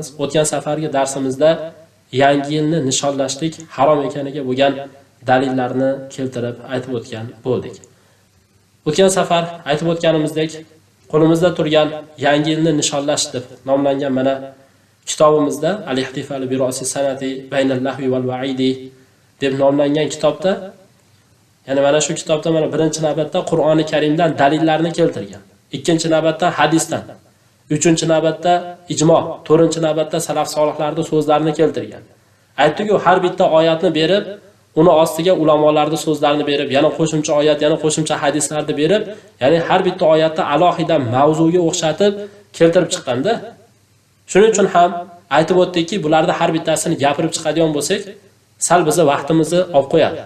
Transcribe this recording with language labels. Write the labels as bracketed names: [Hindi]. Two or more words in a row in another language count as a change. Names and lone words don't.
[Uzbek] O'tgan safargi darsimizda yangi yilni nishonlashlik harom ekaniga bo'lgan dalillarni keltirib aytib o'tgan bo'ldik. O'tgan safar aytib o'tganimizdek, qo'limizda turgan yangi yilni nishonlash deb nomlangan mana kitobimizda Al-Ihtifal bi Ra'si sanati baynal lahvi wal va'idi deb nomlangan kitobda, ya'ni mana shu kitobda mana birinchi navbatda Qur'oni Karimdan dalillarni keltirgan. Ikkinchi navbatda hadisdan, uchinchi navbatda ijmo, to'rtinchi navbatda salaf solihlarning so'zlarini keltirgan. Aytdik-ku, har bitta oyatni berib, uni ostiga ulamolarning so'zlarini berib, yana qo'shimcha oyat, yana qo'shimcha hadislarni berib, ya'ni har bitta oyatda alohida mavzuga o'xshatib keltirib chiqqanda, shuning uchun ham aytib o'tdikki, bularning har bittasini gapirib chiqadigan bo'lsak, sal bizni vaqtimizni olib qo'yadi.